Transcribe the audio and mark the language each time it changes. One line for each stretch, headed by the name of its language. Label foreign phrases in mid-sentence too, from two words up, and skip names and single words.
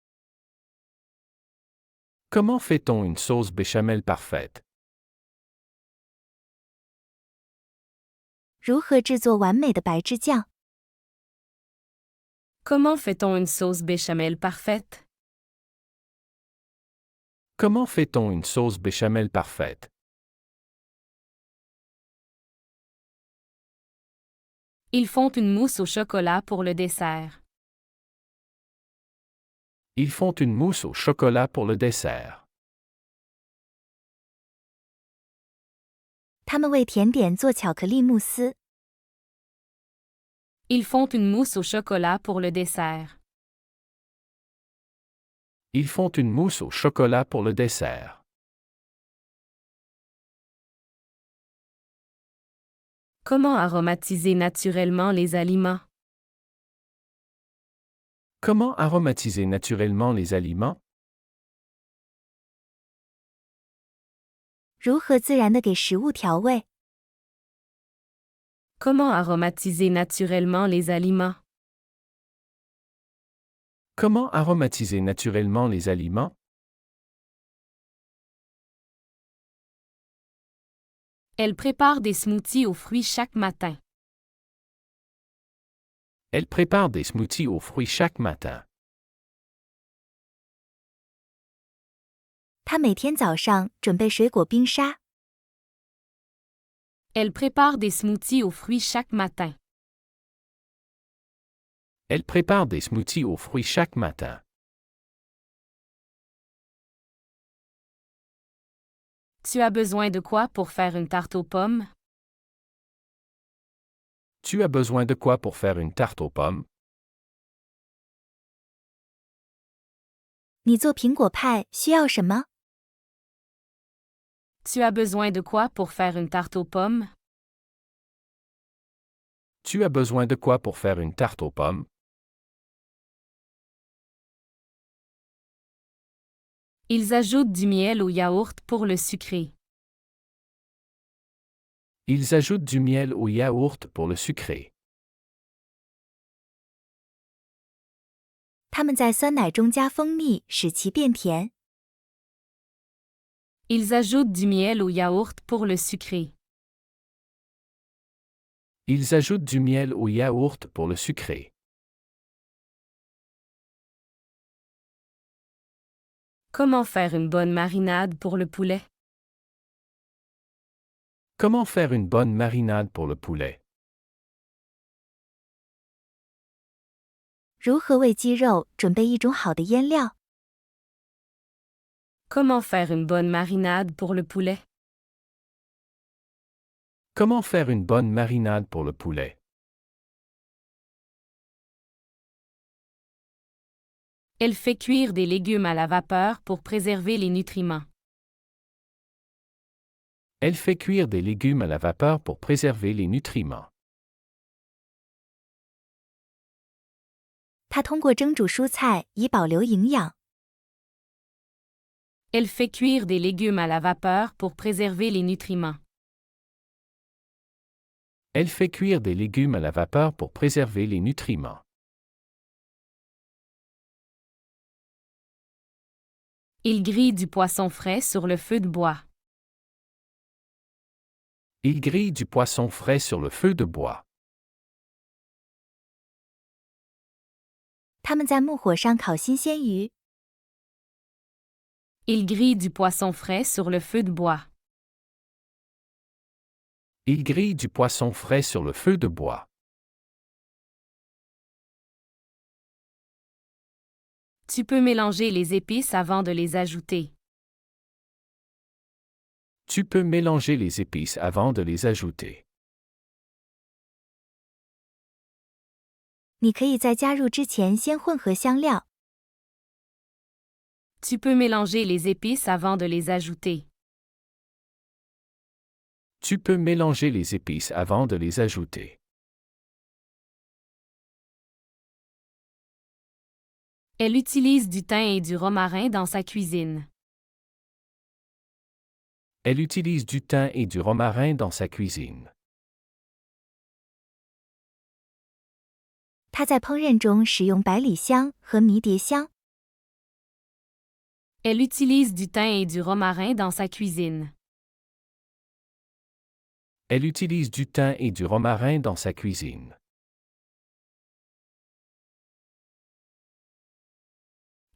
French: Comment fait-on une sauce béchamel parfaite?
Chinese: 如何制作完美的白芝酱？
French: Comment fait-on une sauce béchamel parfaite? Comment fait-on une sauce béchamel parfaite? Ils font une mousse au chocolat pour le dessert. Ils font une mousse au chocolat pour le dessert.
Chinese: 他们为甜点做巧克力慕斯。
French: Ils font une mousse au chocolat pour le dessert. Ils font une mousse au chocolat pour le dessert. Comment aromatiser naturellement les aliments? Comment aromatiser naturellement les aliments?
Chinese: 如何自然地给食物调味？
French: Comment aromatiser naturellement les aliments? Comment aromatiser naturellement les aliments? Elle prépare des smoothies aux fruits chaque matin. Elle prépare des smoothies aux fruits chaque matin.
Chinese: 他每天早上准备水果冰沙。
French: Elle prépare des smoothies aux fruits chaque matin. Elle prépare des smoothies aux fruits chaque matin. Tu as besoin de quoi pour faire une tarte aux pommes? Tu as besoin de quoi pour faire une tarte aux pommes?
Chinese: 你做苹果派需要什么？
French: Tu as besoin de quoi pour faire une tarte aux pommes? Tu as besoin de quoi pour faire une tarte aux pommes? Ils ajoutent du miel au yaourt pour le sucrer. Ils ajoutent du miel au yaourt pour le sucrer.
Chinese: 他们在酸奶中加蜂蜜，使其变甜。
French: Ils ajoutent du miel au yaourt pour le sucrer. Ils ajoutent du miel au yaourt pour le sucrer. Comment faire une bonne marinade pour le poulet? Comment faire une bonne marinade pour le poulet?
Chinese: 如何为鸡肉准备一种好的腌料？
French: Comment faire une bonne marinade pour le poulet? Comment faire une bonne marinade pour le poulet? Elle fait cuire des légumes à la vapeur pour préserver les nutriments. Elle fait cuire des légumes à la vapeur pour préserver les nutriments.
Chinese: 它通过蒸煮蔬菜以保留营养。
French: Elle fait cuire des légumes à la vapeur pour préserver les nutriments. Elle fait cuire des légumes à la vapeur pour préserver les nutriments. Il grille du poisson frais sur le feu de bois. Il grille du poisson frais sur le feu de bois.
Chinese: 他们在木火上烤新鲜鱼。
French: Il grille du poisson frais sur le feu de bois. Il grille du poisson frais sur le feu de bois. Tu peux mélanger les épices avant de les ajouter. Tu peux mélanger les épices avant de les ajouter.
Chinese: 你可以在加入之前先混合香料。
French: Tu peux mélanger les épices avant de les ajouter. Tu peux mélanger les épices avant de les ajouter. Elle utilise du thym et du romarin dans sa cuisine. Elle utilise du thym et du romarin dans sa cuisine.
Chinese: 它在烹饪中使用百里香和迷迭香。
French: Elle utilise du thym et du romarin dans sa cuisine. Elle utilise du thym et du romarin dans sa cuisine.